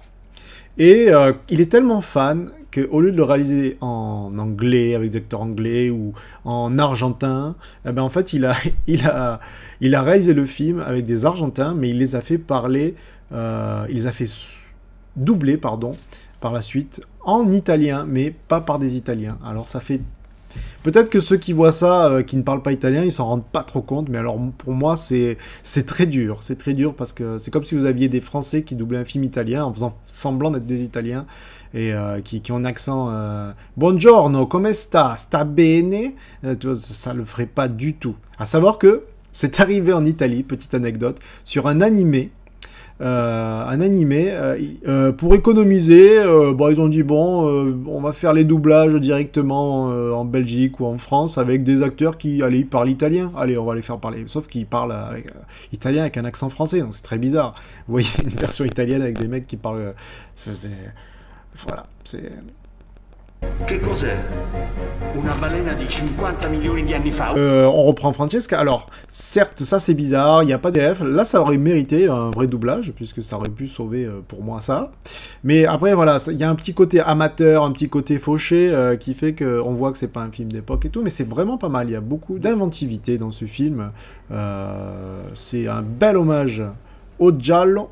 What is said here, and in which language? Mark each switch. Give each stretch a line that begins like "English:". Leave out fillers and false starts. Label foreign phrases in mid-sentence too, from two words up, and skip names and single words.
French: Et il est tellement fan qu'au lieu de le réaliser en anglais, avec des acteurs anglais, ou en argentin, eh ben en fait, il a réalisé le film avec des argentins, mais il les a fait parler, il les a fait doubler, pardon, par la suite, en italien, mais pas par des Italiens. Alors ça fait... Peut-être que ceux qui voient ça, qui ne parlent pas italien, ils s'en rendent pas trop compte, mais alors pour moi, c'est très dur. C'est très dur parce que c'est comme si vous aviez des Français qui doublaient un film italien en faisant semblant d'être des Italiens et qui ont un accent
Italian: Buongiorno, come sta? Sta bene?
French: Tu vois, ça le ferait pas du tout. À savoir que c'est arrivé en Italie, petite anecdote, sur un animé. Pour économiser, ils ont dit bon, on va faire les doublages directement en Belgique ou en France avec des acteurs qui parlent italien. Allez, on va les faire parler. Sauf qu'ils parlent italien avec un accent français, donc c'est très bizarre. Vous voyez une version italienne avec des mecs qui parlent. Voilà, c'est.
Italian: Che cos'è? Una balena di 50 milioni di anni fa?
French: On reprend Francesca. Alors, certes, ça c'est bizarre, il n'y a pas de DF. Là, ça aurait mérité un vrai doublage, puisque ça aurait pu sauver pour moi ça. Mais après, voilà, il y a un petit côté amateur, un petit côté fauché, qui fait qu'on voit que c'est pas un film d'époque et tout, mais c'est vraiment pas mal. Il y a beaucoup d'inventivité dans ce film. C'est un bel hommage au giallo.